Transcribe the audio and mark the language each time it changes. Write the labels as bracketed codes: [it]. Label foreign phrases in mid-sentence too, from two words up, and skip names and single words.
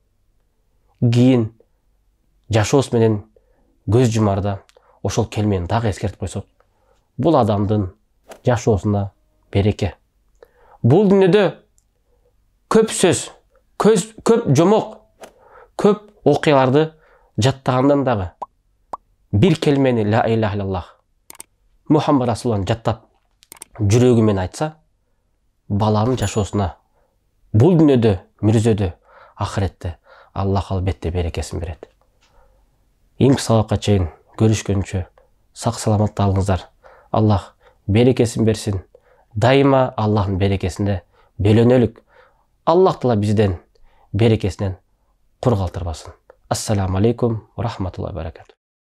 [ky] кийин жашообуз менен көз жумарда ошол келмени дагы эскертип койсок, бул адамдын жашоосуна береке. Бул дүйнөдө көп сөз, көп жомок, көп окуяларды жаттагандан дагы бир келмени [ar] لا إله إلا الله، محمد رسول الله [ky] жаттап жүрөгү менен айтса, баланын жашоосуна бул дүйнөдө, мүрзөдө, ахиретте Аллах албетте берекесин берет. Эң сабакка чейин көрүшкөнчө сак саламат калыңыздар. Аллах берекесин берсин. Дайыма Аллахтын берекесинде бөлөнөлүк. Аллах Таала бизден берекесинен кур калтырбасын. [ar] السلام عليكم ورحمة الله وبركاته.